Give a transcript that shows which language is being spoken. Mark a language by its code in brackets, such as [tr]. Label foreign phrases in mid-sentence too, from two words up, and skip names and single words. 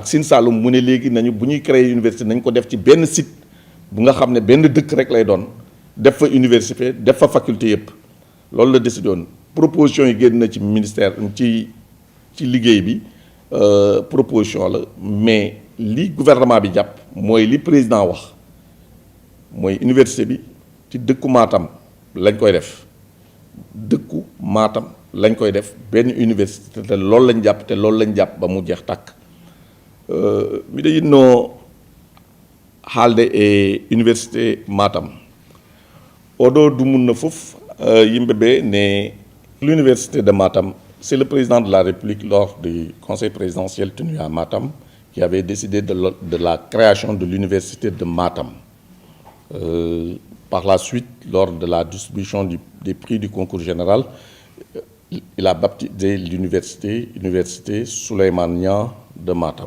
[wo] Sine Saloum mu ne léegi nañu bu ñuy [fr] créer université [wo] nañ ko def ci benn site bu nga xam ne benn dëkk rek lay doon def fa université def fa faculté yëpp loolu la décidé woon proposition yi génn na ci ministère ci liggéey bi proposition la mais li gouvernement bi jàpp mooy li président wax mooy université bi ci dëkku Matam lañ koy def dëkku Matam lañ koy def benn université te loolu lañ jàpp te loolu lañ jàpp ba mu jeex tàkk [ff] miɗo yinno haalde e université Matam oɗo dumunno fof yimɓe ɓe ne [fr] l'université de Matam c'est le président de la République lors du conseil présidentiel tenu à Matam qui avait décidé de la création de l'université de Matam. Par la suite, lors de la distribution des prix du concours général, il a baptisé l'université Souleymane Niang de Matam.